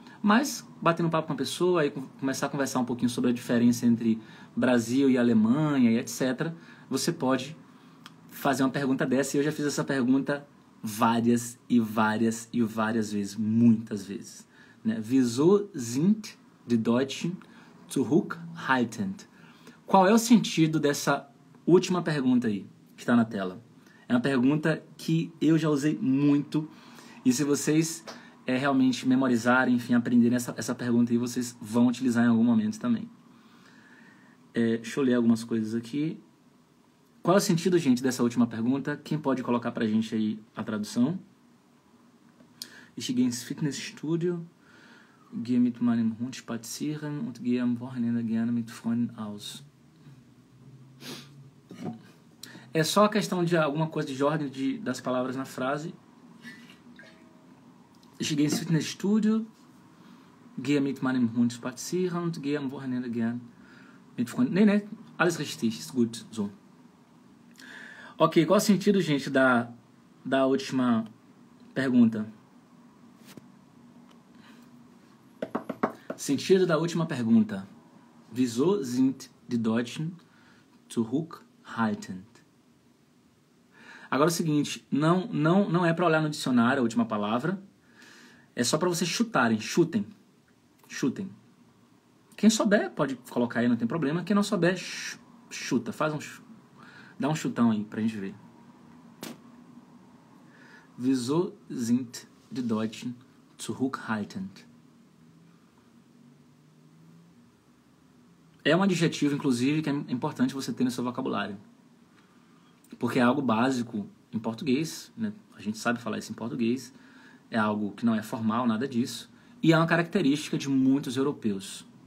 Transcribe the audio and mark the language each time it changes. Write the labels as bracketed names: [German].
[Portuguese] Mas, batendo um papo com a pessoa, aí começar a conversar um pouquinho sobre a diferença entre Brasil e Alemanha e etc., você pode fazer uma pergunta dessa, e eu já fiz essa pergunta várias e várias e várias vezes, muitas vezes, né? [German] Wieso sind die Deutschen zurückhaltend? [Portuguese] Qual é o sentido dessa última pergunta aí, que está na tela? É uma pergunta que eu já usei muito, e se vocês realmente memorizarem, enfim, aprenderem essa pergunta aí, vocês vão utilizar em algum momento também. Deixa eu ler algumas coisas aqui. Qual é o sentido, gente, dessa última pergunta? Quem pode colocar pra gente aí a tradução? [German] Ich gehe ins Fitnessstudio, gehe mit meinem Hund spazieren und gehe am Wochenende gerne mit Freunden aus. [Portuguese] É só a questão de alguma coisa de ordem das palavras na frase. [German] Ich gehe ins Fitnessstudio, gehe mit meinem Hund spazieren und gehe am Wochenende gern mit Freunden. Nee, alles richtig, ist gut, so. [Portuguese] Ok, qual o sentido, gente, da última pergunta? Sentido da última pergunta. [German] Wieso sind die Deutschen zurückhaltend? [Portuguese] Agora é o seguinte, não é para olhar no dicionário a última palavra, é só para vocês chutarem, chutem. Quem souber pode colocar aí, não tem problema. Quem não souber, chuta, dá um chutão aí pra gente ver. [German] Wieso sind die Deutschen zurückhaltend? [Portuguese] É um adjetivo, inclusive, que é importante você ter no seu vocabulário. Porque é algo básico em português, né? A gente sabe falar isso em português. É algo que não é formal, nada disso. E é uma característica de muitos europeus.